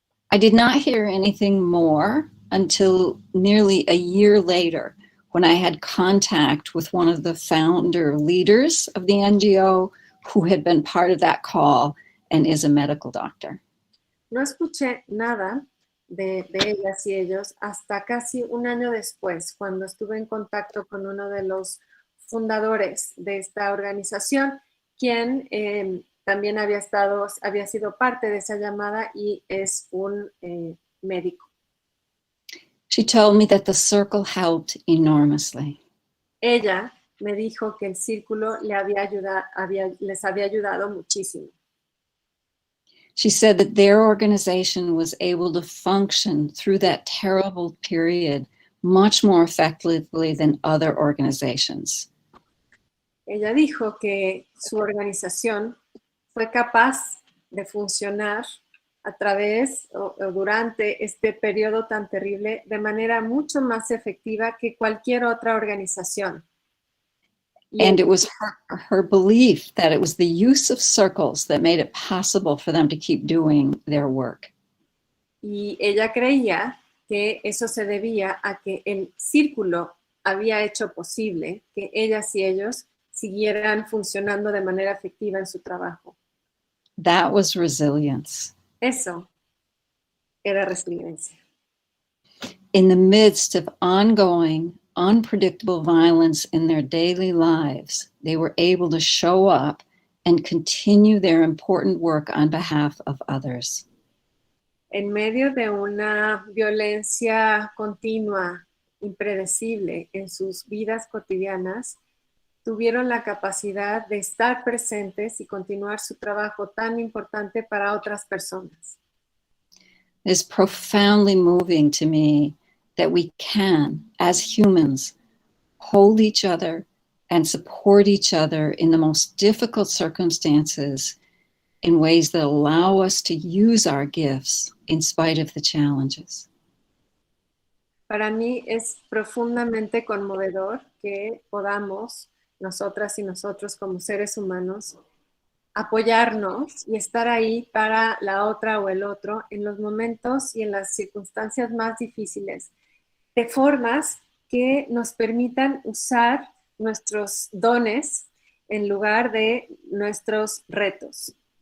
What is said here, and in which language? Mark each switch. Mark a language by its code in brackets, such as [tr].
[en] I did not hear anything more until nearly a year later, when I had contact with one of the founder leaders of the NGO who had been part of that call and is a medical doctor. [es] No escuché nada de ellas y ellos hasta casi un año después, cuando estuve en contacto con uno de los fundadores de esta organización, quien también había sido parte de esa llamada y es un médico. [en] She told me that the circle helped enormously. [es] Ella me dijo que el círculo les había ayudado muchísimo. [en] She said that their organization was able to function through that terrible period much more effectively than other organizations. [es] Ella dijo que su organización fue capaz de funcionar a través o durante este periodo tan terrible de manera mucho más efectiva que cualquier otra organización. [en] And it was her belief that it was the use of circles that made it possible for them to keep doing their work. [es] Y ella creía que eso se debía a que el círculo había hecho posible que ellas y ellos siguieran funcionando de manera efectiva en su trabajo. [en] That was resilience. [es] Eso era resiliencia. [en] In the midst of ongoing, unpredictable violence in their daily lives, they were able to show up and continue their important work on behalf of others. [es] En medio de una violencia continua, impredecible en sus vidas cotidianas, tuvieron la capacidad de estar presentes y continuar su trabajo tan importante para otras personas. [en] It's profoundly moving to me that we can, as humans, hold each other and support each other in the most difficult circumstances in ways that allow us to use our gifts in spite of the challenges. [es] Para mí es profundamente conmovedor que podamos, nosotras y nosotros como seres humanos, apoyarnos y estar ahí para la otra o el otro en los momentos y en las circunstancias más difíciles, de formas que nos permitan usar nuestros dones en lugar de nuestros retos.